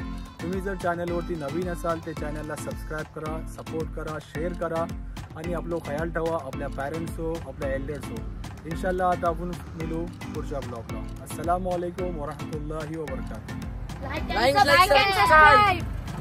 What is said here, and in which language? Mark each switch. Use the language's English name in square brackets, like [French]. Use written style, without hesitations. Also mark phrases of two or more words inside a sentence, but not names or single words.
[Marathi] तुम्ही जर चॅनलवरती नवीन असाल ते चॅनलला सबस्क्राईब करा, सपोर्ट करा, शेअर करा आणि आपलं ख्याल ठेवा आपल्या पॅरेंट्स हो, आपल्या एल्डर्स हो. इन्शाल्लाह आता आपण मिळू पुढच्या ब्लॉगला. [Arabic] السلام عليكم ورحمة الله وبركاته. [English] Like and subscribe.